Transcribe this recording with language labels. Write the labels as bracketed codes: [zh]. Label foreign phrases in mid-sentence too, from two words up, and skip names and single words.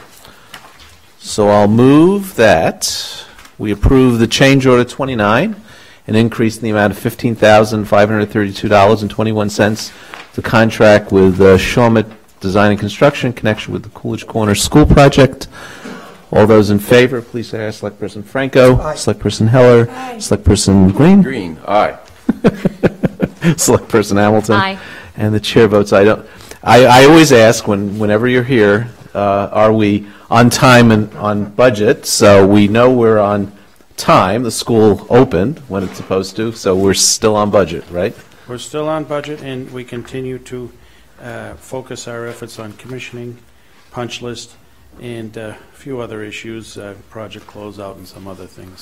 [en] So I'll move that we approve the change order 29 an increase in the amount of $15,532.21 to contract with Shawmut Design and Construction in connection with the Coolidge Corner School project. All those in favor, please say aye. Selectperson Franco. Aye. Selectperson Heller. Aye. Selectperson Green. Green, aye. Selectperson Hamilton. Aye. And the chair votes aye. I always ask, whenever you're here, are we on time and on budget? So we know we're on time. The school opened when it's supposed to, so we're still on budget, right? We're still on budget, and we continue to focus our efforts on commissioning, punch list, and a few other issues, project closeout and some other things.